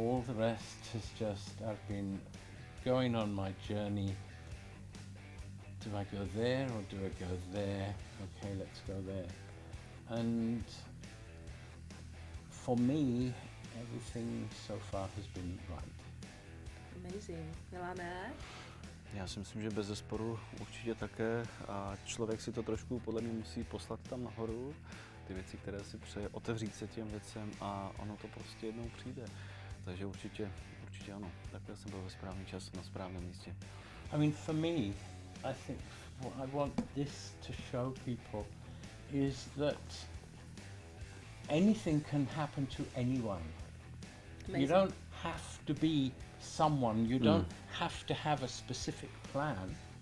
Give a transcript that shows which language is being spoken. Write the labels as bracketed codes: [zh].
[en] All the rest has just, I've been going on my journey. Do I go there or do I go there? Okay, let's go there. And for me, everything so far has been right. Amazing. Milane? [cs] Já si myslím, že bez zesporu určitě také a člověk si to trošku podle mě musí poslat tam nahoru, ty věci, které si přeje, otevřít se těm věcem a ono to prostě jednou přijde. Takže určitě ano, takhle jsem byl ve správný čas na správném místě. [en] I mean, for me, I think what I want this to show people is that anything can happen to anyone. Amazing. You don't have to be someone, you don't have to have a specific plan.